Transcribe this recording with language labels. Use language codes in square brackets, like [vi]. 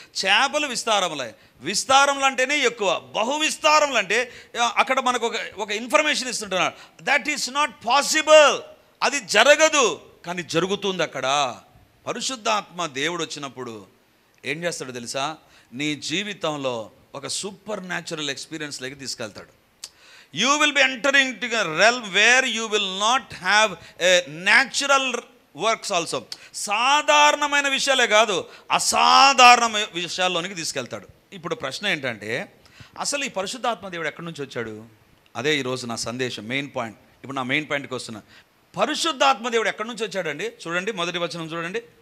[te] చేపలు విస్తారములు అంటేనే ఎక్కువ, బహు విస్తారములు అంటే అక్కడ మనకు ఒక information ఇస్తుంటున్నారు, [en] that is not possible, [te] అది జరగదు, కానీ జరుగుతుంది అక్కడ. పరిశుద్ధాత్మ దేవుడు వచ్చినప్పుడు ఏం చేస్తాడో తెలుసా? నీ జీవితంలో ఒక సూపర్ న్యాచురల్ ఎక్స్పీరియన్స్లోకి తీసుకెళ్తాడు. [en] You will be entering to a realm where you will not have a natural works also. [te] సాధారణమైన విషయాలే కాదు, అసాధారణ విషయాల్లోనికి తీసుకెళ్తాడు. ఇప్పుడు ప్రశ్న ఏంటంటే, అసలు ఈ పరిశుద్ధాత్మ దేవుడు ఎక్కడి నుంచి వచ్చాడు? అదే ఈరోజు నా సందేశం మెయిన్ పాయింట్. ఇప్పుడు నా మెయిన్ పాయింట్కి వస్తున్నా. పరిశుద్ధాత్మ దేవుడు ఎక్కడి నుంచి వచ్చాడండి? చూడండి, మొదటి వచనం చూడండి.